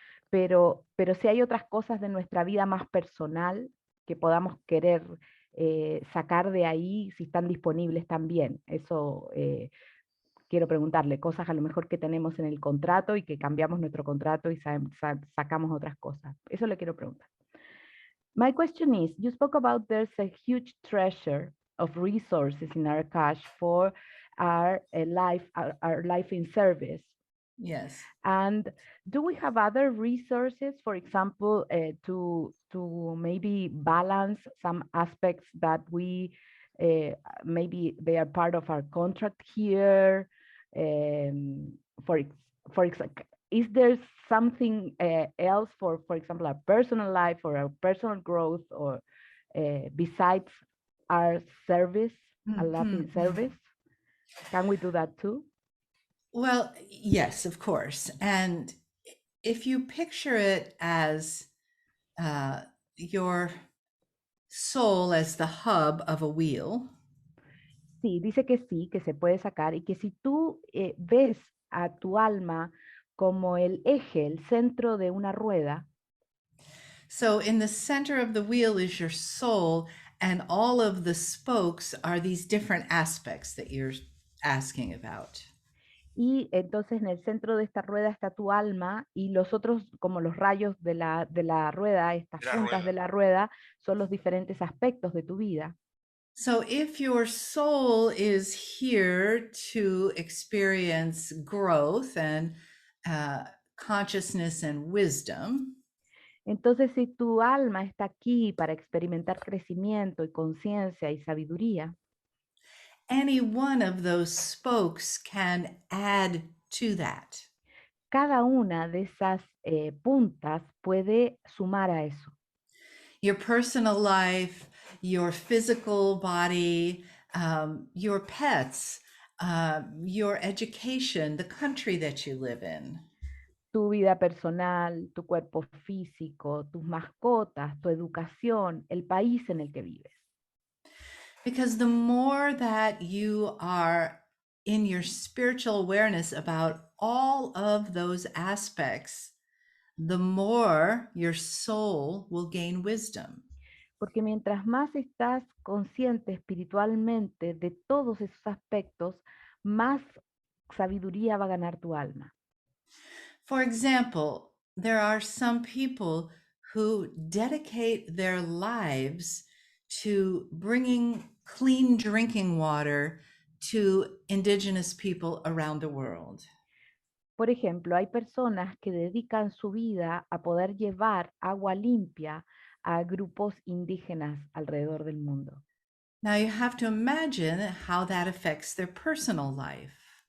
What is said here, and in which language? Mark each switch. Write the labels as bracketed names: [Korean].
[Spanish] Pero si hay otras cosas de nuestra vida más personal que podamos querer sacar de ahí, si están disponibles también. Eso quiero preguntarle, cosas a lo mejor que tenemos en el contrato y que cambiamos nuestro contrato y sacamos otras cosas. Eso le quiero preguntar. [English] My question is, you spoke about there's a huge treasure of resources in our cash for our life in service. Yes. And do we have other resources, for example, to maybe balance some aspects that we maybe they are part of our contract here? For example, is there something else for example, our personal life or our personal growth, or besides our service, a life in service? Can we do that too? Well, yes, of course. And if you picture it as your soul as the hub of a wheel. [Spanish] Sí, dice que sí, que se puede sacar y que si tú ves a tu alma como el eje, el centro de una rueda. [English] So in the center of the wheel is your soul, and all of the spokes are these different aspects that you're asking about. [Spanish] Y entonces en el centro de esta rueda está tu alma y los otros, como los rayos de la rueda, estas puntas de la rueda, son los diferentes aspectos de tu vida. [English] So if your soul is here to experience growth and consciousness and wisdom, [Spanish] entonces si tu alma está aquí para experimentar crecimiento y conciencia y sabiduría, [English] any one of those spokes can add to that. [Spanish] Cada una de esas puntas puede sumar a eso. [English] Your personal life, your physical body, your pets, your education, the country that you live in. [Spanish] Tu vida personal, tu cuerpo físico, tus mascotas, tu educación, el país en el que vives. [English] Because the more that you are in your spiritual awareness about all of those aspects, the more your soul will gain wisdom. [Spanish] Porque mientras más estás consciente espiritualmente de todos esos aspectos, más sabiduría va a ganar tu alma. [English] For example, there are some people who dedicate their lives to bringing clean drinking water to indigenous people around the world. [Spanish] Por ejemplo, hay personas que dedican su vida a poder llevar agua limpia a grupos indígenas alrededor del mundo. [English] Now you have to imagine how that affects their personal life.